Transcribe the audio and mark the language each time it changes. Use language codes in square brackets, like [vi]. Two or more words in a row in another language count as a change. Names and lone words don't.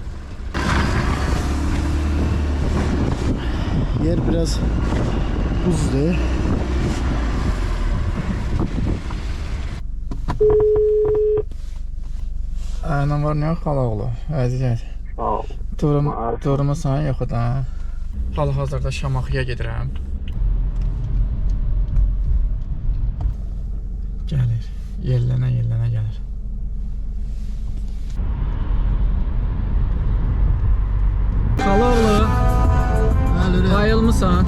[tr] Yer biraz buzlu. Aynen var, ne yok Xalaoğlu? [az] Əziz. Sağ ol. Durumu sana yoxdur da. Hal-hazırda Şamaxıya gedirəm. Gəlir. Yellənə gəlir. Xalaoğlu, ayılmısan?